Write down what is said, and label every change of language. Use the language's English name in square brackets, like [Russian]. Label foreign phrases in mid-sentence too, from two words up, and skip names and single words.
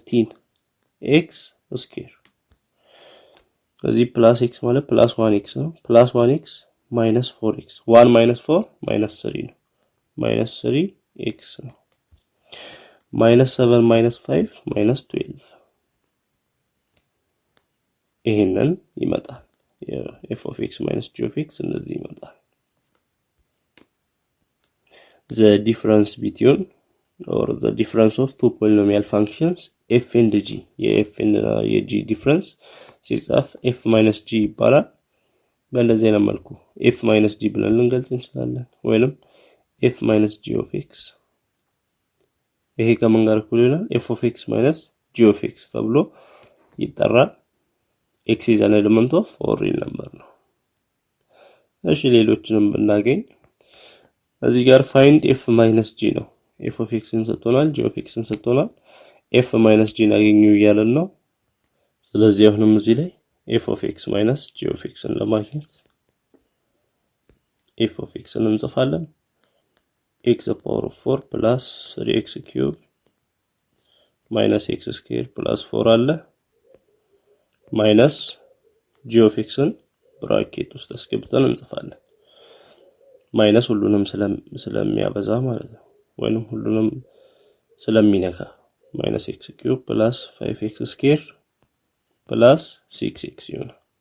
[English] 13x²። እዚህ plus x ማለት plus 1x ነው plus 1x minus 4x 1 minus 4 minus 3 ነው minus 3x ነው minus 7 minus 5 minus 12 ይሄንን ይመጣል f of x minus g of x እንደዚህ ይመጣል። the difference between or the difference of two polynomial functions f and g [Amharic] የf እና የg [English] difference ሲጻፍ f minus g ይባላል። በእንደዚህ አይነት [Amharic] መልኩ [English] f minus g [Amharic] ብለን ልንገልጽ እንችላለን ወይንም [English] f minus g of x [Amharic] ይሄ ከምን ጋር እኩል ይሆናል [English] f of x minus g of x [Amharic] ተብሎ ይጠራል። [English] x is an element of [Amharic] or [English] real number [Amharic] ነው። እሺ ሌሎችንም ብናገኝ እዚህ ጋር [English] find f minus g [Amharic] ነው [English] f of x [Amharic] እንሰጥቶናል [English] g of x [Amharic] እንሰጥቶናል [English] f minus g [Amharic] እናገኙ እያለን ነው። ስለዚህ አሁንም እዚህ ላይ [English] f of x minus g of x [Amharic] ለማግኘት [English] f of x እንጽፋለን x power of 4 plus 3x³ minus x² plus 4 አለ minus g of x [Amharic] ብራኬት ውስጥ አስገብተን እንጽፋለን [English] minus [Amharic] ሁሉንም ስለሚያበዛ ማለት ነው ወይንም ሁሉንም ስለሚነካ [English] minus x³ plus 5x² plus 6x ይሆናል።